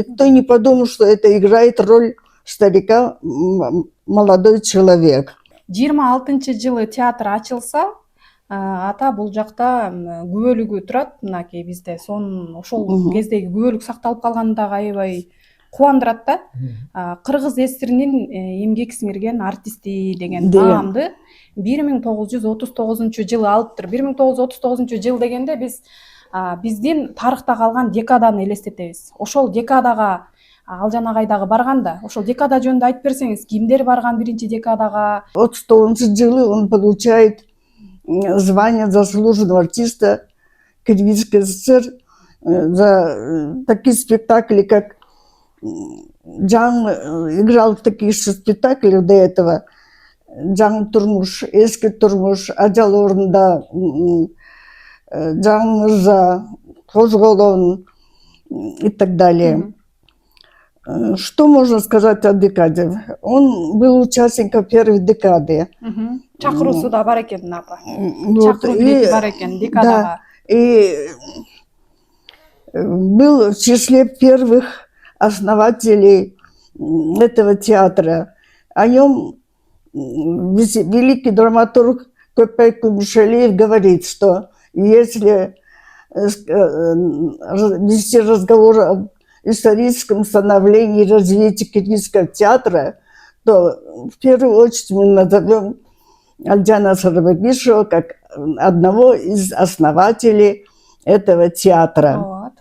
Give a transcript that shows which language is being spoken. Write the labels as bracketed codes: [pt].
[ru] Никто не подумал, что это играет роль старика молодой человек. [ky] 26-жылы театр ачылса, ата бул жакта күбөлүгү турат, мынакей бизде. Ошол кездеги күбөлүк сакталып калганы дагы аябай кубандырат да. Кыргыз ССРинин эмгек сиңирген артисти деген наамды 1939-жылы алыптыр. 1939-жыл дегенде биздин тарыхта калган декаданы элестетебиз. Ошол декадага Алжан агай дагы барган да. Ошол декада жөнүндө айтып берсеңиз, кимдер барган биринчи декадага? [ru] 39-жылы он получает звание заслуженного артиста Киргизской ССР за такие спектакли, как Джан играл в таких же спектаклях до этого. Джан Турмуш, Эски Турмуш, Ажал орнунда, Джан Мырза, Козголон и так далее. Что можно сказать о декаде? Он был участником первой декады. [ky] Чакыруусу да бар экен, апа. Чакыруу билети бар экен декадага. [ru] И был в числе первых основателей этого театра. О нем великий драматург Көпбек Кумшалиев говорит, что если вести разговор об историческом становлении и развитии киргизского театра, то в первую очередь мы назовем Алжана Сарбагышева как одного из основателей этого театра.